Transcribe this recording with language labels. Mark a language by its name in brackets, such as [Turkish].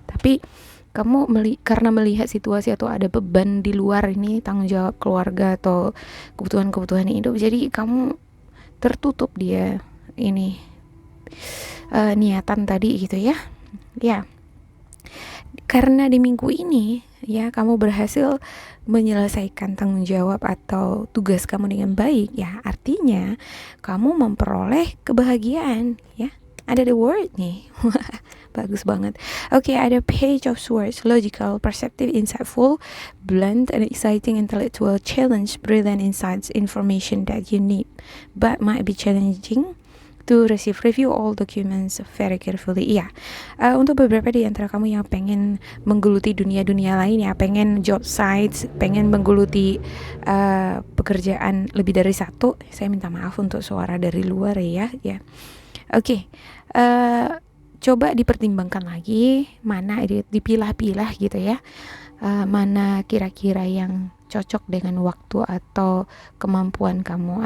[Indonesian] Tapi kamu karena melihat situasi atau ada beban di luar ini, tanggung jawab keluarga atau kebutuhan hidup, jadi kamu tertutup dia ini niatan tadi gitu ya. Ya, karena di minggu ini ya kamu berhasil menyelesaikan tanggung jawab atau tugas kamu dengan baik ya, artinya kamu memperoleh kebahagiaan ya. Ada the word nih. Bagus banget. Oke, ada [English] Page of Swords, logical, perceptive, insightful, blunt and exciting, intellectual, challenge, brilliant insights, information that you need but might be challenging to receive. Review all documents very carefully. [Indonesian] Iya, untuk beberapa di antara kamu yang pengen menggeluti dunia-dunia lain ya, pengen job sites, pengen menggeluti pekerjaan lebih dari satu, saya minta maaf untuk suara dari luar ya. Oke. Coba dipertimbangkan lagi, mana dipilah-pilah gitu ya, mana kira-kira yang cocok dengan waktu atau kemampuan kamu.